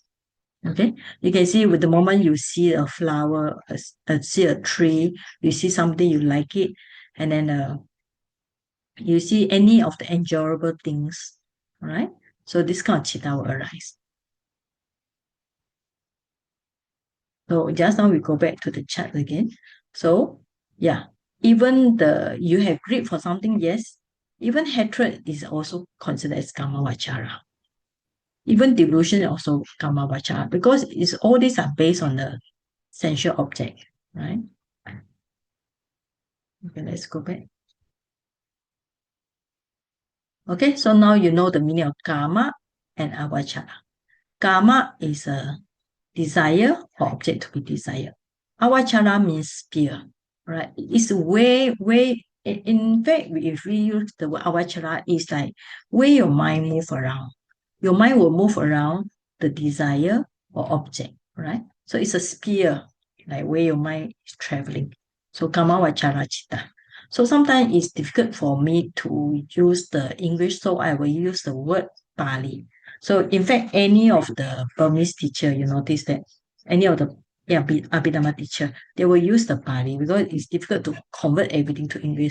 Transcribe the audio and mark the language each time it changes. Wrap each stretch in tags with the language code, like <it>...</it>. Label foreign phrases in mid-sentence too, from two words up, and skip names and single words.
<en>Okay, you can see with the moment you see a flower, see a tree, you see something you like it, and then you see any of the enjoyable things, right? So this kind of citta will arise. So just now we go back to the chart again. So yeah, even you have greed for something, yes. Even hatred is also considered as</en> <pi>kama vachara.</pi> <en>Even delusion is also</en> <pi>kama vachara,</pi> <en>because all these are based on the sensual object, right? Okay, let's go back. Okay, so now you know the meaning of kama and avachara. Kama is a desire or object to be desired. Avachara means fear, right? It's in fact, if we use the word avachara, it's like where your mind move around. Your mind will move around the desire or object, right? So it's a sphere, like where your mind is traveling. So</en> <pi>kama vachara citta.</pi> <en>So sometimes it's difficult for me to use the English, so I will use the word Pali. So in fact, any of the Burmese teacher, you notice that any of the Abhidhamma teacher, they will use the Pali because it's difficult to convert everything to English.</en>